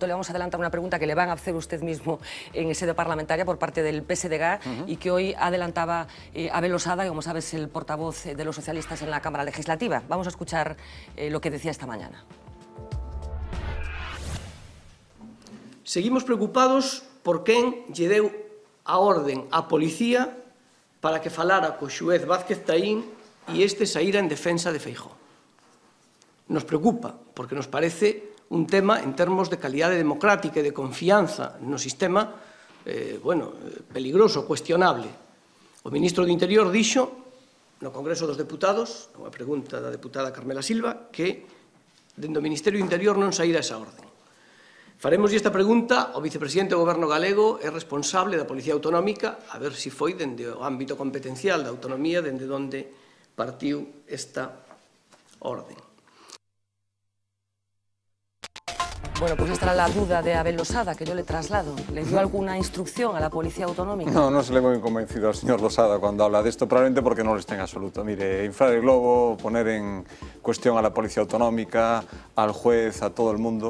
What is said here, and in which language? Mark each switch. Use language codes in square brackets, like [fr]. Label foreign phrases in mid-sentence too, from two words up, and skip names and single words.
[es] Le vamos a adelantar una pregunta que le van a hacer usted mismo en sede parlamentaria por parte del PSDG y que hoy adelantaba Abel Osada, que como sabes es el portavoz de los socialistas en la Cámara Legislativa. Vamos a escuchar lo que decía esta mañana. [gl] Seguimos preocupados por quen lle deu a orden á policía para que falara co xuez Vázquez Taín e este saíra en defensa de Feijóo. Nos preocupa, porque nos parece un tema en termos de calidade democrática e de confianza no sistema, peligroso, cuestionable. O ministro do Interior dixo no Congreso dos Deputados, unha pregunta da deputada Carmela Silva, que dende o Ministerio do Interior non saíra esa orden. Faremos esta pregunta ao vicepresidente do Goberno galego e responsable da Policía Autonómica, a ver se foi dende o ámbito competencial da autonomía, dende onde partiu esta orden. [es] Bueno, pues esta era la duda de Abel Losada, que yo le traslado. ¿Le dio alguna instrucción a la Policía Autonómica? No, no se le muy convencido al señor Losada cuando habla de esto, probablemente porque no lo está en absoluto. Mire, inflar el globo, poner en cuestión a la Policía Autonómica, al juez, a todo el mundo.